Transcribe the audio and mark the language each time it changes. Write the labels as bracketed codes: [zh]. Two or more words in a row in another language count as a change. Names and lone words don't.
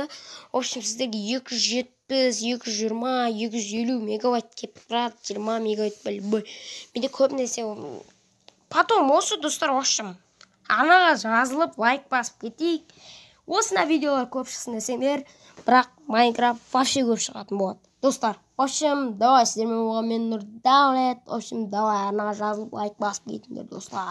[ru] В общем, [kk] сіздерге 270, 220, 250 мегабайт кеп тұрады, 20 мегабайт бөлбой. Менде көбінесе. Потом осы, достар, [ru] в общем, [kk] анаға жазылып, лайк басып кетейік. Осына видеолар көп шықсын десеңдер, бірақ Майнкрафт вообще көп шығатын болады. Достар, [ru] в общем, [kk] давай сіздермен болған мен Нұрдәулет. [ru] В общем, [kk] давай анаға жазылып, лайк басып кетіңдер, достар.